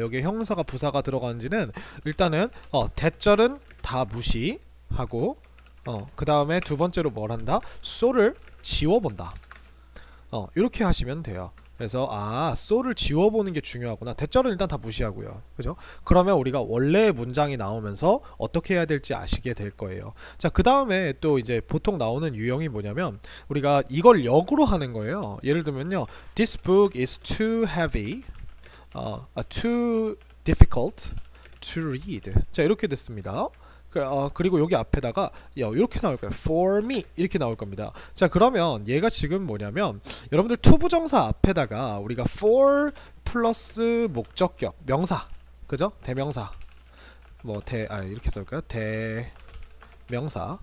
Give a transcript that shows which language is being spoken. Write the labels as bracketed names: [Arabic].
[Korean] 여기에 형용사가 부사가 들어가는지는 일단은 대절은 다 무시하고 그 다음에 두 번째로 뭘 한다? so를 지워본다. 이렇게 하시면 돼요. 그래서 so를 지워보는 게 중요하구나. 대절은 일단 다 무시하고요. 그죠? 그러면 우리가 원래의 문장이 나오면서 어떻게 해야 될지 아시게 될 거예요. 자, 그 다음에 또 이제 보통 나오는 유형이 뭐냐면 우리가 이걸 역으로 하는 거예요. 예를 들면요, [English] This book is too heavy, too difficult to read. [Korean] 자, 이렇게 됐습니다. 그리고 여기 앞에다가 이렇게 나올 거예요. For me 이렇게 나올 겁니다. 자, 그러면 얘가 지금 뭐냐면 여러분들 투부정사 앞에다가 우리가 for 플러스 목적격 명사, 그죠? 대명사 뭐 이렇게 쓸까요? 대명사.